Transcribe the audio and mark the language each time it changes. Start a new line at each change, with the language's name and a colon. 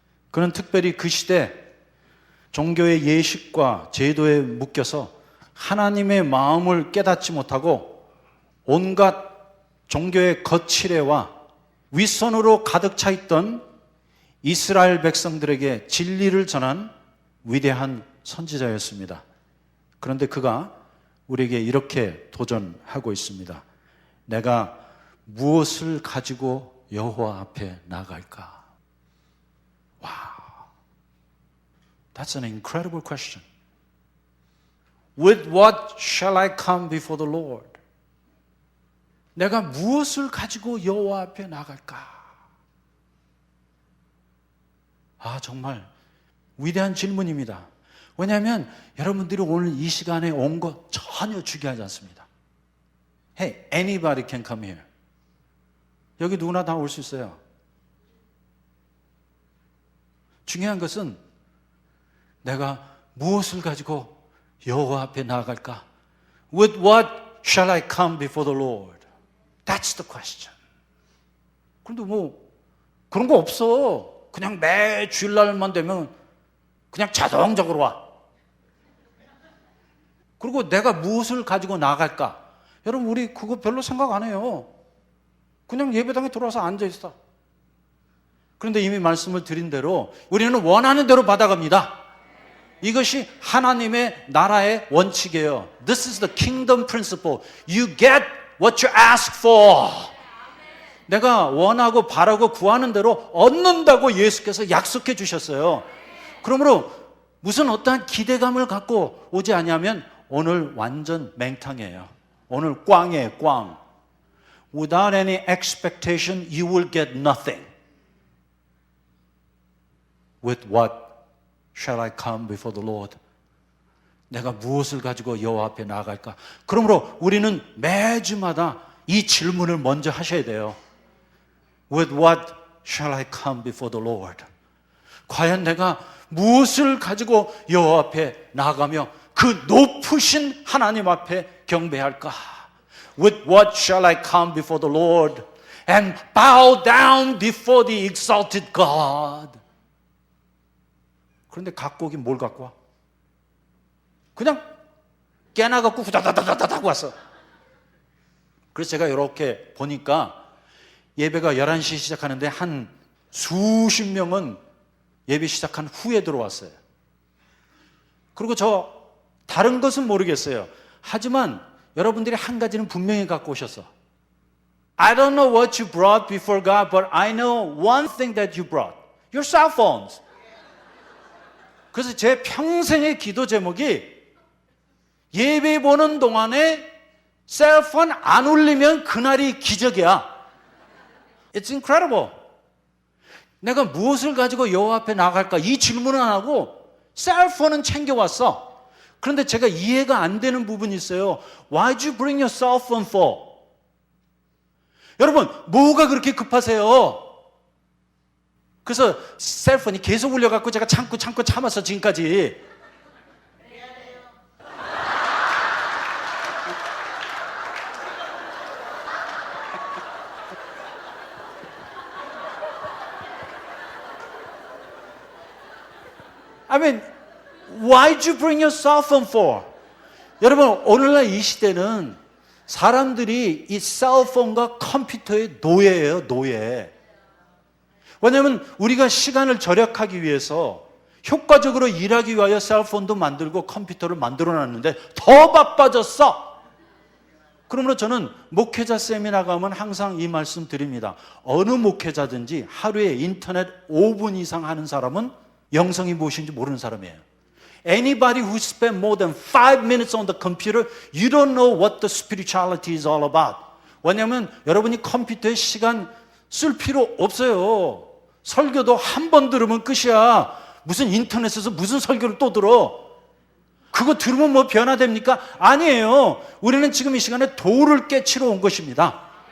Korean: 그는 특별히 그 시대 종교의 예식과 제도에 묶여서 하나님의 마음을 깨닫지 못하고 온갖 종교의 거칠애와 윗선으로 가득 차 있던 이스라엘 백성들에게 진리를 전한 위대한 선지자였습니다. 그런데 그가 우리에게 이렇게 도전하고 있습니다. 내가 무엇을 가지고 여호와 앞에 나갈까? 와우.
English: That's an incredible question. With what shall I come before the Lord?
Korean: 내가 무엇을 가지고 여호와 앞에 나갈까? 정말 위대한 질문입니다. 왜냐하면 여러분들이 오늘 이 시간에 온 거 전혀 중요하지 않습니다.
English: Hey, anybody can come here.
Korean: 여기 누구나 다 올 수 있어요. 중요한 것은 내가 무엇을 가지고 여호와 앞에 나아갈까?
English: With what shall I come before the Lord? That's the question.
Korean: 그런데 그런 거 없어. 그냥 매 주일날만 되면 그냥 자동적으로 와. 그리고 내가 무엇을 가지고 나갈까? 여러분, 우리 그거 별로 생각 안 해요. 그냥 예배당에 들어와서 앉아있어. 그런데 이미 말씀을 드린 대로 우리는 원하는 대로 받아갑니다. 이것이 하나님의 나라의 원칙이에요.
English: This is the kingdom principle. You get what you ask for.
Korean: 내가 원하고 바라고 구하는 대로 얻는다고 예수께서 약속해 주셨어요. 그러므로 무슨 어떠한 기대감을 갖고 오지 않냐면 오늘 완전 맹탕이에요. 오늘 꽝이에요, 꽝.
English: Without any expectation, you will get nothing. With what shall I come before the Lord?
Korean: 내가 무엇을 가지고 여호와 앞에 나아갈까? 그러므로 우리는 매주마다 이 질문을 먼저 하셔야 돼요.
English: With what shall I come before the Lord?
Korean: 과연 내가 무엇을 가지고 여호와 앞에 나아가며 그 높으신 하나님 앞에 경배할까?
English: With what shall I come before the Lord and bow down before the exalted God?
Korean: 그런데 갖고 오긴 뭘 갖고 와? 그냥 깨나 갖고 후다다다다다다고 왔어. 그래서 제가 이렇게 보니까 예배가 11시 시작하는데 한 수십 명은 예배 시작한 후에 들어왔어요. 그리고 저 다른 것은 모르겠어요. 하지만 여러분들이 한 가지는 분명히 갖고 오셨어.
English: I don't know what you brought before God, but I know one thing that you brought. Your cell phones.
Korean: 그래서 제 평생의 기도 제목이 예배 보는 동안에 셀폰 안 울리면 그날이 기적이야.
English: It's incredible.
Korean: 내가 무엇을 가지고 여호와 앞에 나갈까? 이 질문은 안 하고 셀폰은 챙겨왔어. 그런데 제가 이해가 안 되는 부분이 있어요.
English: Why did you bring your cell phone for?
Korean: 여러분, 뭐가 그렇게 급하세요? 그래서 셀폰이 계속 울려갖고 제가 참고 참았어, 지금까지.
English: I mean, why did you bring your cell phone for?
Korean: 여러분, 오늘날 이 시대는 사람들이 이 셀폰과 컴퓨터의 노예예요, 노예. 왜냐하면 우리가 시간을 절약하기 위해서 효과적으로 일하기 위하여 셀폰도 만들고 컴퓨터를 만들어놨는데 더 바빠졌어. 그러므로 저는 목회자 세미나 가면 항상 이 말씀 드립니다. 어느 목회자든지 하루에 인터넷 5분 이상 하는 사람은 영성이 무엇인지 모르는 사람이에요.
English: Anybody who spent more than 5 minutes on the computer, you don't know what the spirituality is all about.
Korean: 왜냐하면 여러분이 컴퓨터에 시간 쓸 필요 없어요. 설교도 한 번 들으면 끝이야. 무슨 인터넷에서 무슨 설교를 또 들어? 그거 들으면 뭐 변화됩니까? 아니에요. 우리는 지금 이 시간에 도를 깨치러 온 것입니다.